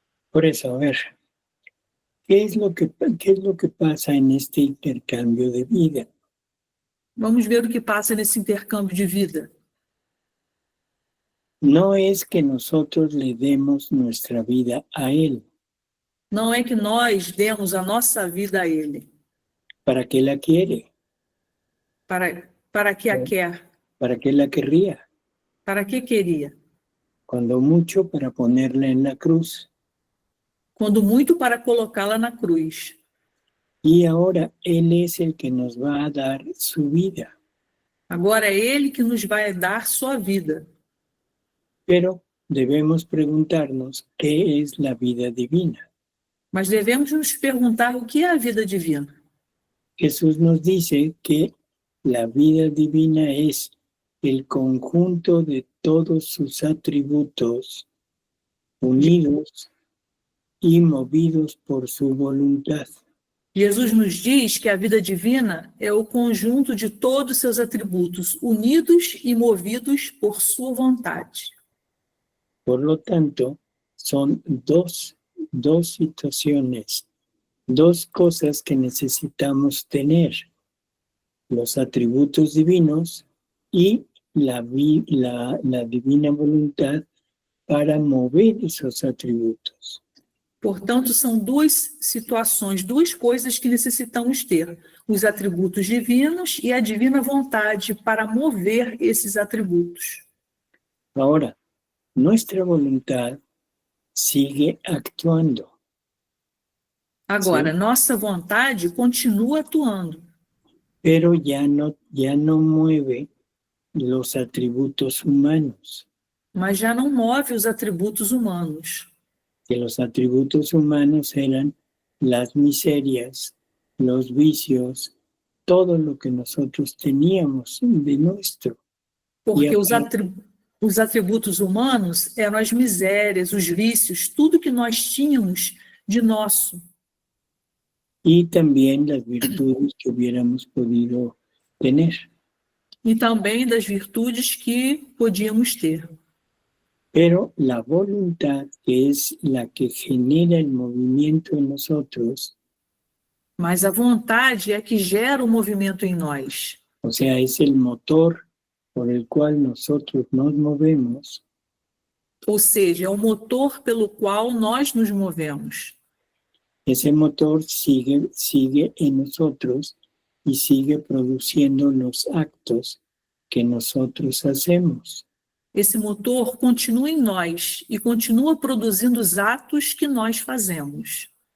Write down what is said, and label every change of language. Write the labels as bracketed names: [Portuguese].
[Spanish] Por eso, a ver, ¿qué es lo que pasa en este intercambio de vida? [Portuguese] Vamos ver o que passa nesse intercâmbio de vida. [Spanish] No es que nosotros le demos nuestra vida a Él. [Portuguese] Não é que nós demos a nossa vida a Ele. [Spanish] ¿Para qué la quiere? [Portuguese] Para que a quer? [Spanish] ¿Para qué la querría? [Portuguese] Para que queria? [Spanish] Cuando mucho, para ponerla en la cruz. [Portuguese] Quando muito, para colocá-la na cruz. [Spanish] Y ahora Él es el que nos va a dar su vida. [Portuguese] Agora é Ele que nos vai dar sua vida. [Spanish] Pero debemos preguntarnos qué es la vida divina. [Portuguese] Mas devemos nos perguntar o que é a vida divina. [Spanish] Jesús nos dice que la vida divina es el conjunto de todos sus atributos unidos y movidos por su voluntad. [Portuguese] Jesus nos diz que a vida divina é o conjunto de todos seus atributos unidos e movidos por sua vontade. [Spanish] Por lo tanto, son dos situaciones, dos cosas que necesitamos tener: los atributos divinos y la divina voluntad para mover esos atributos. [Portuguese] Portanto, são duas situações, duas coisas que necessitamos ter: os atributos divinos e a divina vontade para mover esses atributos. [Spanish] Ahora, nuestra voluntad sigue actuando, [Portuguese] Agora, nossa vontade continua atuando, [Spanish] pero ya no mueve los atributos humanos, [Portuguese] mas já não move os atributos humanos. [Spanish] que los atributos humanos eran las miserias, los vicios, todo lo que nosotros teníamos de nuestro. [Portuguese] Porque E os atributos humanos eram as misérias, os vícios, tudo que nós tínhamos de nosso. [Spanish] Y también las virtudes que hubiéramos podido tener. [Portuguese] E também das virtudes que podíamos ter. [Spanish] Pero la voluntad, que es la que genera el movimiento en nosotros, [Portuguese] Mas a vontade é que gera o movimento em nós. [Spanish] o sea, es el motor por el cual nosotros nos movemos, [Portuguese] Ou seja, é o motor pelo qual nós nos movemos. [Spanish] ese motor sigue en nosotros y sigue produciendo los actos que nosotros hacemos. [Portuguese] Esse motor continua em nós e continua produzindo os atos que nós fazemos.